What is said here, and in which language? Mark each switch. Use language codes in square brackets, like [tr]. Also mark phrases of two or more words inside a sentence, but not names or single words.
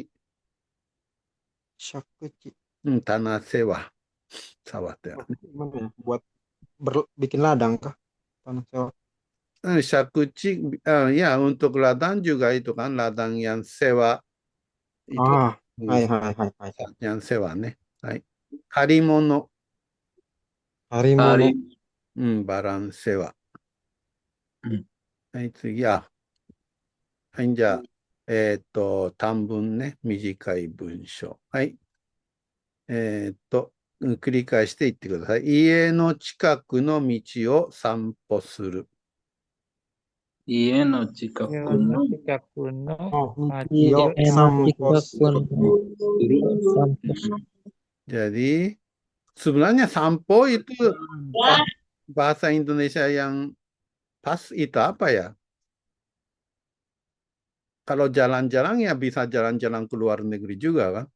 [id] Syakuchi. Tanah sewa. Sawah ya. Gimana ya? Buat bikin ladang kah? Tanah sewa. Syakuchi, ya untuk ladang juga itu kan, ladang yang sewa. Itu, Hai. yang sewa [ja] はい。借り物. [id] Harimono. Barang sewa. Hai, [ja] 次、はい、じゃあ、短文短い文章。はい。繰り返していってください。家の近くの道を散歩する。家の近くの. Yo sampos. [id] Jadi, sebenarnya sampo itu bahasa Indonesia yang pas itu apa ya? Kalau jalan-jalan ya bisa jalan-jalan ke luar negeri juga kan.